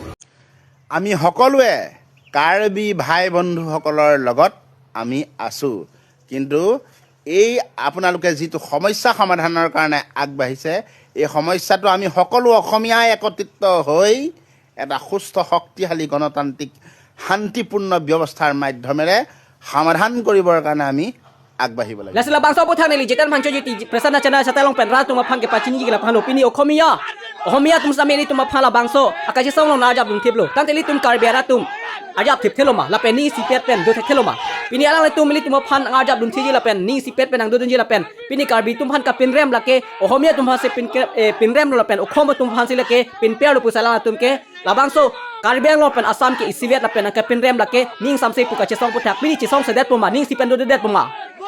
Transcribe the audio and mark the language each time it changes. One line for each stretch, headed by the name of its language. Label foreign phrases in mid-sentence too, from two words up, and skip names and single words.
Assamese: আমি সকলোৱে কাৰ্বি ভাই বন্ধুসকলৰ লগত আমি আছোঁ কিন্তু এই আপোনালোকে যিটো সমস্যা সমাধানৰ কাৰণে আগবাঢ়িছে এই সমস্যাটো আমি সকলো অসমীয়াই একত্ৰিত হৈ এটা সুস্থ শক্তিশালী গণতান্ত্ৰিক শান্তিপূৰ্ণ ব্যৱস্থাৰ মাধ্যমেৰে সমাধান কৰিবৰ কাৰণে আমি আগবাঢ়িব লাগিব
Karbi: Lasila bangsa puthang nili jetan mancho jiti presana channel sa talong penra tuma phang ke pachini gila phang opini Okhomia tum sameli tuma phala bangso akaji song na ajab dum thiblo tanteli tum karbiara tum ajab thip theloma la pen ni sipet pen do theloma pini alang tum mili tuma phan ajab dum thiji la pen ni sipet pen ang do dunji la pen pini karbi tum phan ka pinrem la ke Okhomia tum se pinrem la pen Okhoma tum phan sila ke pin per lu pusala tum ke la bangso Karbiang lo pen asam ke isivet la pen ka pinrem la ke ning samse pu ka chesong puthak pini chisong sedet puma ning sipen do dedet puma